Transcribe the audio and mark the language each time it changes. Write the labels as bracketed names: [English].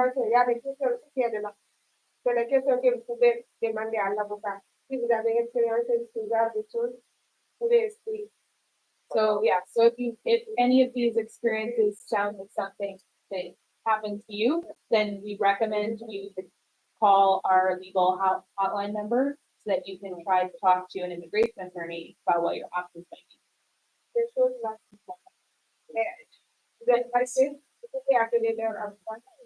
[French] que la question que vous pouvez demander à l'avocat. Si vous avez expérience en ce genre de choses, vous pouvez expliquer. [English] So yeah, so if any of these experiences sound like something that happened to you, then we recommend you to call our legal hotline number so that you can try to talk to an immigration attorney about what your options might be. [French] Des choses là. Mais vous êtes passé, vous pouvez appeler leur avocat.